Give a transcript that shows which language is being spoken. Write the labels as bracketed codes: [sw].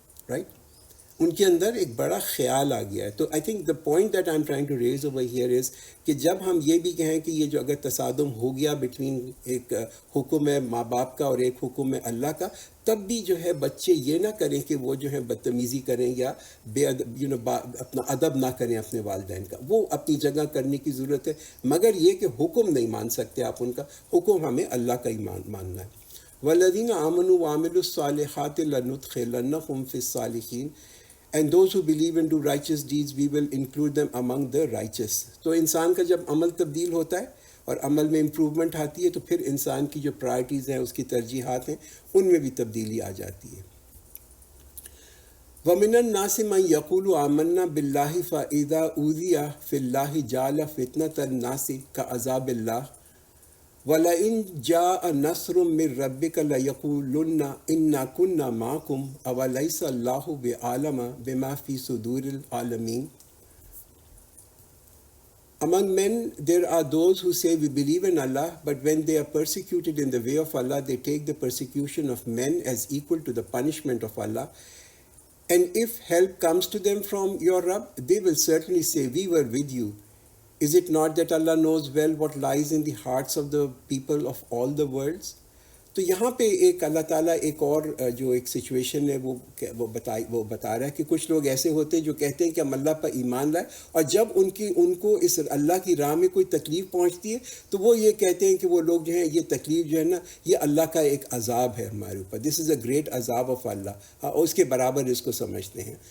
[ur] Right ان کے اندر ایک بڑا خیال آ گیا ہے. تو [en] I think the point that I am trying to raise over here is [ur] کہ جب ہم یہ بھی کہیں کہ یہ جو اگر تصادم ہو گیا بٹوین ایک حکم ہے ماں باپ کا اور ایک حکم ہے اللہ کا، تب بھی جو ہے بچے یہ نہ کریں کہ وہ جو ہے بدتمیزی کریں یا بے ادب اپنا ادب نہ کریں اپنے والدین کا. وہ اپنی جگہ کرنے کی ضرورت ہے، مگر یہ کہ حکم نہیں مان سکتے آپ ان کا، حکم ہمیں اللہ کا ہی ماننا ہے. [ar] والذین آمنوا وعملوا الصالحات لندخلنہم فی الصالحین [en] and those who believe and do righteous deeds we will include them among the righteous. [ur] تو انسان کا جب عمل تبدیل ہوتا ہے اور عمل میں امپروومنٹ آتی ہے تو پھر انسان کی جو پرائرٹیز ہیں، اس کی ترجیحات ہیں، ان میں بھی تبدیلی آ جاتی ہے. [ar] وَمِنَ النَّاسِ مَن يَقُولُ آمَنَّا بِاللَّهِ فَإِذَا أُوذِيَ فِي اللَّهِ جَعَلَ فِتْنَةَ النَّاسِ كَعَذَابِ اللَّهِ وَلَئِن جَاءَ نَصْرٌ مِّن رَّبِّكَ لَيَقُولُنَّ إِنَّا كُنَّا مَعَكُمْ أَوَلَيْسَ اللَّهُ بِعَالَمَ بِمَا فِي صُدُورِ الْعَالَمِينَ. [en] Among men there are those who say we believe in Allah, but when they are persecuted in the way of Allah, they take the persecution of men as equal to the punishment of Allah. And if help comes to them from your Rabb, they will certainly say, we were with you. Is it not that Allah knows well what lies in the hearts of the people of all the worlds? [ur] تو یہاں پہ ایک اللہ تعالیٰ ایک اور جو ایک situation ہے وہ بتا رہا ہے کہ کچھ لوگ ایسے ہوتے ہیں جو کہتے ہیں کہ ہم اللہ پر ایمان لائے، اور جب ان کو اس اللہ کی راہ میں کوئی تکلیف پہنچتی ہے تو وہ یہ کہتے ہیں کہ وہ لوگ جو ہیں یہ تکلیف جو ہے نا یہ اللہ کا ایک عذاب ہے ہمارے اوپر، [en] this is a great عذاب of Allah, [ur] اور اس کے برابر اس کو سمجھتے ہیں.